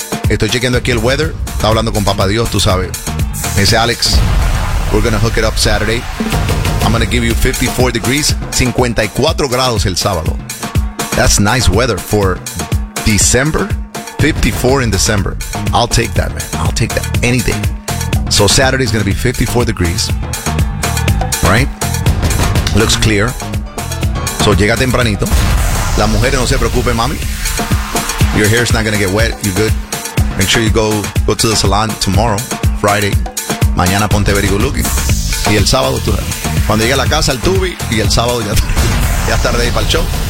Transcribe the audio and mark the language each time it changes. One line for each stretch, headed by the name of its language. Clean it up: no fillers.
Spanish: Estoy chequeando aquí el weather. Está hablando con Papá Dios, tú sabes. Me dice
English: Alex, we're gonna hook it up Saturday. I'm gonna give you 54 degrees.
Spanish: 54 grados el sábado.
English: That's nice weather for December. 54 in December. I'll take that, man. I'll take that. Anything. So Saturday is gonna be 54 degrees. Right? Looks clear. So
Spanish: llega tempranito. La mujer no se preocupe, mami.
English: Your hair is not gonna get wet. You're good. Make sure you go to the salon tomorrow, Friday.
Spanish: Mañana ponte
English: very good looking.
Spanish: Y el sábado tú. Cuando llegue a la casa, el tubi. Y el sábado ya está ready para el show.